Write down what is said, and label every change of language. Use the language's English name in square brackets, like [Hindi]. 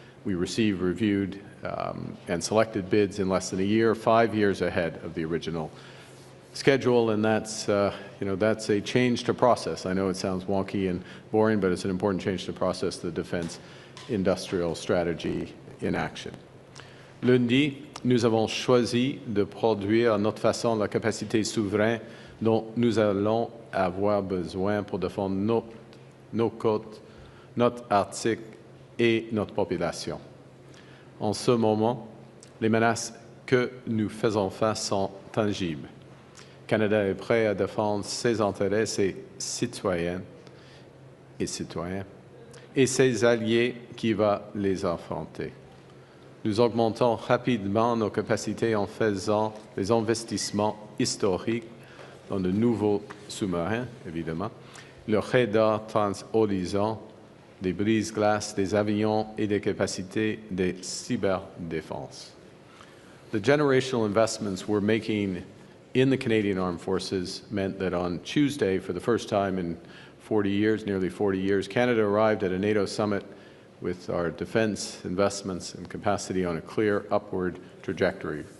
[English] We received, reviewed, and selected bids in less than a year, 5 years ahead of the original schedule, and that's, that's a change to process. I know it sounds wonky and boring, but it's an important change to process the defense industrial strategy in action. [French] Lundi, nous avons choisi de produire à notre façon la capacité souveraine dont nous allons avoir besoin pour défendre nos côtes, notre Arctique et notre population. En ce moment, les menaces que nous faisons face sont tangibles. Le Canada est prêt à défendre ses intérêts, ses citoyennes et citoyens, et ses alliés qui vont les affronter. Nous augmentons rapidement nos capacités en faisant des investissements historiques dans de nouveaux sous-marins, évidemment, le radar trans-horizon, des brise-glaces, des avions et des capacités de cyberdéfense. [English] The generational investments we're making in the Canadian Armed Forces meant that on Tuesday, for the first time in 40 years, nearly 40 years, Canada arrived at a NATO summit with our defense investments and capacity on a clear upward trajectory.